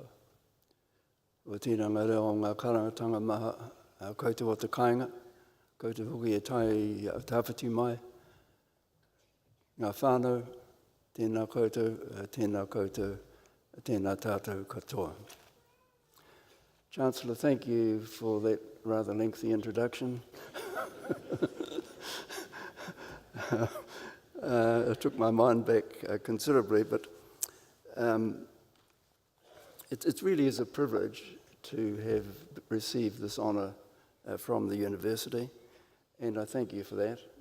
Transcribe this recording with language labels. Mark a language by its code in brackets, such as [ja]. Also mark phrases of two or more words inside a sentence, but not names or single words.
[mi] O tēnā ngā reo o ngā karangatanga maha, koutou o te kāinga, koutou hoki e tai tāwhiti mai. Ngā whānau, tēnā koutou, tēnā tātou katoa. [en] Chancellor, thank you for that rather lengthy introduction. It took my mind back considerably, but it really is a privilege to have received this honour from the university, and I thank you for that.